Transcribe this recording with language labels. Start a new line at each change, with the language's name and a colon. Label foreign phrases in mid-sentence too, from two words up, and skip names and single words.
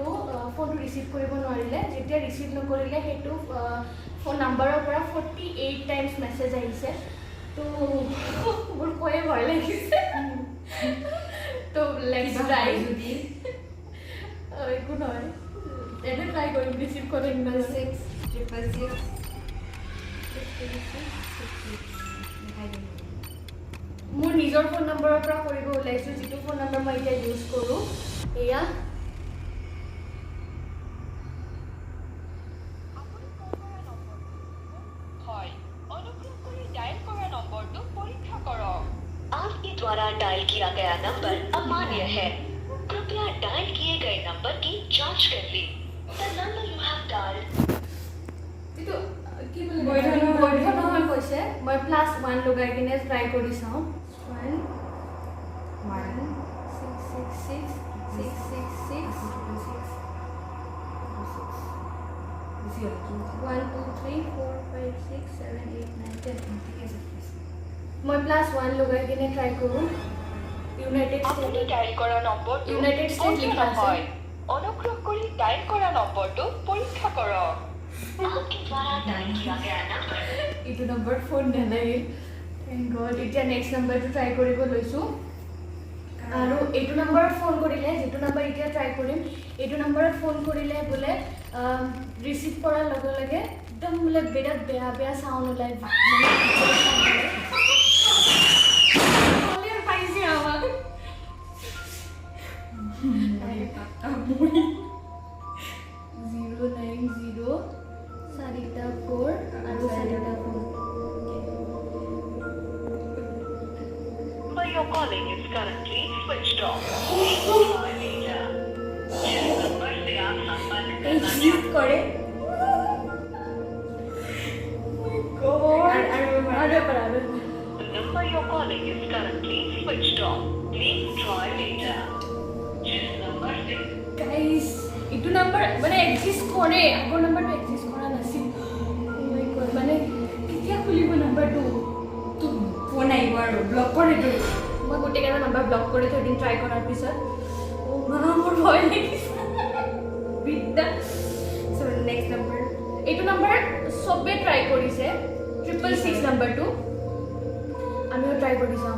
Assamese: ফোনটো ৰিচিভ কৰিব নোৱাৰিলে যেতিয়া ৰিচিভ নকৰিলে সেইটো ফোন নাম্বাৰৰ পৰা 48
English: times message
Assamese: আহিছে তো মোৰ কৈয়ে ভয় লাগিছে তো
English: let's try
Assamese: যদি একো নহয় এনে ট্ৰাই কৰিম ৰিচিভ কৰিম 666 মোৰ নিজৰ ফোন নম্বৰৰ পৰা কৰিব ওলাইছোঁ যিটো ফোন নম্বৰ মই এতিয়া ইউজ কৰোঁ এয়া
Hindi: आपके द्वारा डायल किया गया नंबर अमान्य है कृपया डायल किए गए नंबर की जांच कर ली
English: the number you have dialled
Assamese: বৈধ নহয় কৈছে মই +1 লগাই কিনে ট্ৰাই কৰি চাওঁ 1 2 3 4 5 6 7 8 9 10 মই +1 লগাই কিনে ট্ৰাই কৰোঁ ইউনাইটেড আপুনি ডায়েল কৰা নম্বৰটো ইউনাইটেড ষ্টেট লিখা আছে অনুগ্ৰহ কৰি ডায়েল কৰা নম্বৰটো পৰীক্ষা কৰক आपके द्वारा डायल किया गया नंबर এইটো নম্বৰ ফোন নালাগিল
English: thank god
Assamese: এতিয়া নেক্সট নম্বৰটো ট্ৰাই কৰিব লৈছোঁ আৰু এইটো নম্বৰত ফোন কৰিলে যিটো নম্বৰ এতিয়া ট্ৰাই কৰিম এইটো নম্বৰত ফোন কৰিলে বোলে ৰিচিভ কৰাৰ লগে লগে একদম বোলে বিৰাট বেয়া চাউণ্ড ওলাই পাইছে আমাক 090 4টা 4 আৰু 4টা 4
English: your calling is currently switched off
Assamese: exit করে
English: The number you're calling is currently switched off. Please try later.
Hindi: जिस नंबर से
Assamese: guys এইটো নাম্বাৰ মানে এক্সিষ্ট কৰে আগৰ নাম্বাৰটো এক্সিষ্ট কৰা নাছিল মানে কেতিয়া খুলিব নাম্বাৰটো তো ফোন আহিব আৰু ব্লক কৰি দিওঁ মই গোটেইকেইটা নাম্বাৰ ব্লক কৰি থৈ দিম ট্ৰাই কৰাৰ পিছত মোৰ ভয় লাগিছে বিদ্যা
English: so next number
Assamese: এইটো নাম্বাৰ চবে ট্ৰাই কৰিছে 666 নাম্বাৰটো আমিও ট্ৰাই কৰি চাওঁ